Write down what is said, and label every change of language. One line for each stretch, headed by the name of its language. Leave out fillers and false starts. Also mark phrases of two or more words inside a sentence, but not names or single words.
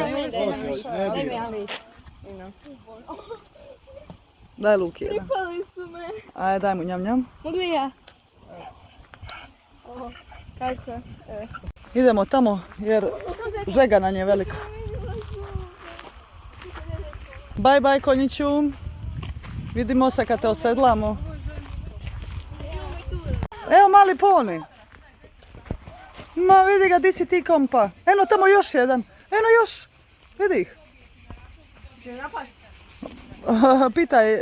Croatian: Ne bi. Daj Luki jedan. Pripali su me. Ajde, daj mu njam njam. Mogu li ja? Kako? Idemo tamo jer žega nam je velika.
English: Bye bye
Croatian: konjiću. Vidimo se kad te osedlamo. Evo mali poni. Ma vidi ga, di si ti kompa. Eno tamo još jedan. Eno još. Vidi ih. Pitaj.